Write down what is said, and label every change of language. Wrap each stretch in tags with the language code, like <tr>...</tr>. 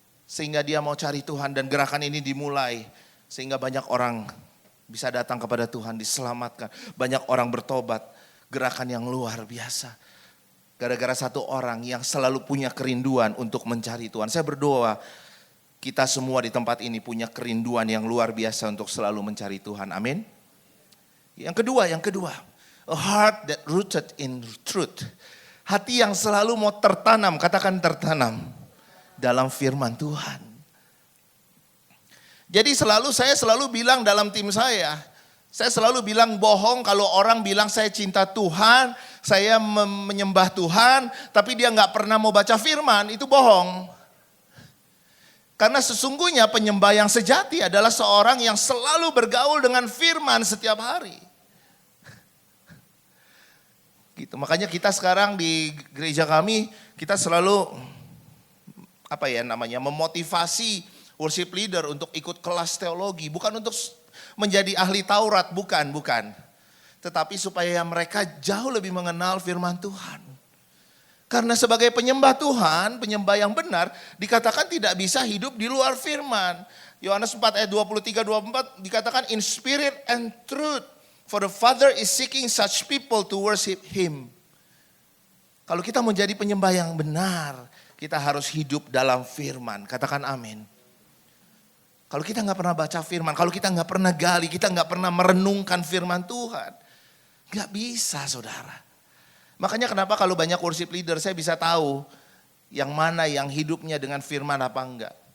<id>Sehingga dia mau cari Tuhan dan gerakan ini dimulai. Sehingga banyak orang bisa datang kepada Tuhan, diselamatkan. Banyak orang bertobat, gerakan yang luar biasa. Gara-gara satu orang yang selalu punya kerinduan untuk mencari Tuhan. Saya berdoa, kita semua di tempat ini punya kerinduan yang luar biasa untuk selalu mencari Tuhan. Amin. Yang kedua,</id> <en>a heart that rooted in truth.</en> <id>Hati yang selalu mau tertanam, katakan tertanam dalam firman Tuhan. Jadi saya selalu bilang dalam tim saya selalu bilang bohong kalau orang bilang saya cinta Tuhan, saya menyembah Tuhan, tapi dia nggak pernah mau baca firman, itu bohong. Karena sesungguhnya penyembah yang sejati adalah seorang yang selalu bergaul dengan firman setiap hari. Gitu. Makanya kita sekarang di gereja kami, kita selalu memotivasi worship leader untuk ikut kelas teologi, bukan untuk menjadi ahli Taurat, bukan. Tetapi supaya mereka jauh lebih mengenal firman Tuhan. Karena sebagai penyembah Tuhan, penyembah yang benar, dikatakan tidak bisa hidup di luar firman. Yohanes 4 ayat 23-24 dikatakan</id> <en>in spirit and truth, for the Father is seeking such people to worship Him.</en> <id>Kalau kita mau jadi penyembah yang benar, kita harus hidup dalam firman. Katakan amin. Kalau kita nggak pernah baca firman, kalau kita nggak pernah gali, kita nggak pernah merenungkan firman Tuhan, nggak bisa, saudara. Makanya kenapa kalau banyak worship leader saya bisa tahu yang mana yang hidupnya dengan firman apa enggak.</id>